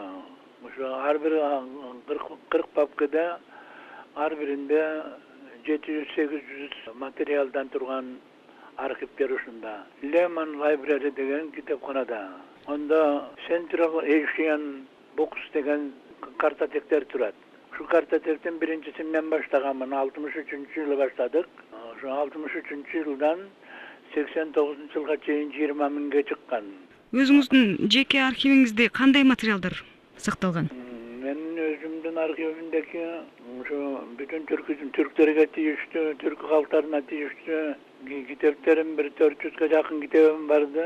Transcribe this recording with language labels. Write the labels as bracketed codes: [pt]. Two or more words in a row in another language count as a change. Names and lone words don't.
[ky] Ушу ар бир 40 папкада ар биринде 700-800 материалдан турган архивтер ушунда. Lemon Library деген китепканада. Онда Central Asian Books деген картотектер турат. Şu kartotektин биринчисин мен баштаганмын. 63-жылы баштадык. Şu 63-жылдан 89-жылга чейин 20 миңге чыккан. Өзүңүздүн жеке архивиңизде кандай материалдар сакталган? Менин өзүмдүн архивимдеки ушу бүтүн түрктерге тийиштүү, түрк калктарына тийиштүү китептерим бир 400га жакын китебим барды.